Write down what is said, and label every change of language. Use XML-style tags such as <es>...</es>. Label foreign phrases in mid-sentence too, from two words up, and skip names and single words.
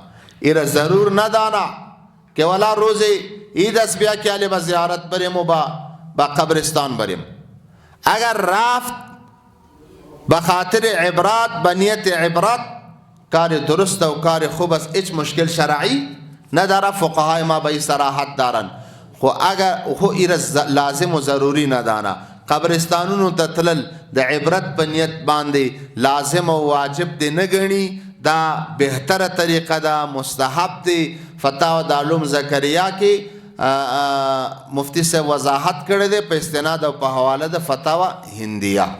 <fa>ای را ضرور ندانه که ولا روز عید است بیا که علی به زیارت بریم و با قبرستان بریم. اگر رفت به خاطر عبرت به نیت عبرت کار درست و کار خوب است، هیچ مشکل شرعی نداره. فقهای ما به صراحت دارن. خو ایر لازم و ضروری ندانه.</fa> <ps>قبرستانونو ته تلل د عبرت په نیت باندې لازم او واجب دی نګڼي، دا بهتره طریقه ده، مستحب دی. فتاوی دارالعلوم زکریا کې مفتی سے وضاحت کړی دی په استناد او په حواله د فتاوی هندیه.</ps>